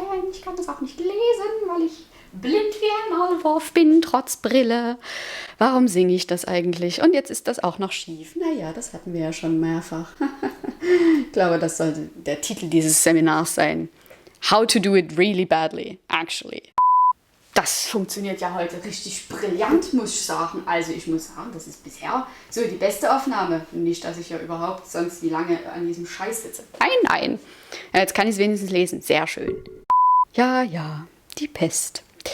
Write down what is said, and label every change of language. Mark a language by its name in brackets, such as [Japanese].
[German] Ich kann das auch nicht lesen, weil ich blind wie ein Maulwurf bin, trotz Brille. Warum singe ich das eigentlich? Und jetzt ist das auch noch schief. Naja, das hatten wir ja schon mehrfach. Ich glaube, das sollte der Titel dieses Seminars sein. [English] How to do it really badly, actually. [German] Das funktioniert ja heute richtig brillant, muss ich sagen. Also ich muss sagen, das ist bisher so die beste Aufnahme. Nicht, dass ich ja überhaupt sonst wie lange an diesem Scheiß sitze. Nein. Ja, jetzt kann ich es wenigstens lesen. Sehr schön. Ja, die Pest.